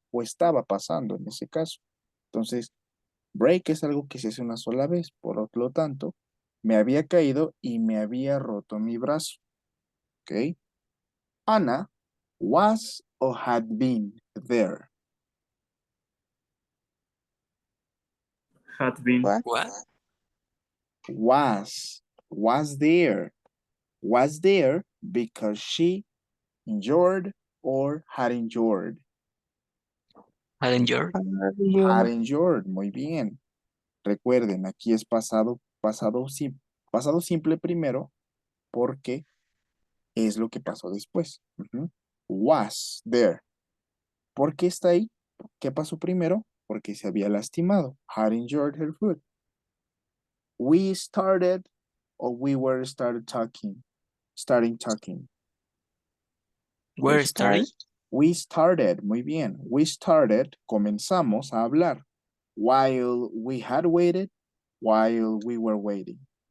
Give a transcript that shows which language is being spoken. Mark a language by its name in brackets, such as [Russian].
[Spanish] O estaba pasando en ese caso. Entonces, break es algo que se hace una sola vez. Por lo tanto, me había caído y me había roto mi brazo. ¿Ok? [English] Anna was or had been there. Had been. What? What? Was there. Was there because she injured or had injured. Had enjoyed. Had injured, [Spanish] muy bien. Recuerden, aquí es pasado simple primero porque es lo que pasó después. Ujú. [English] Was there. [Spanish] ¿Por qué está ahí? ¿Qué pasó primero? Porque se había lastimado. [English] Had injured her foot. We started or we were starting talking. Where starting? We started, [Spanish] muy bien. [English] We started, [Spanish] comenzamos a hablar. [English] While we had waited, while we were waiting.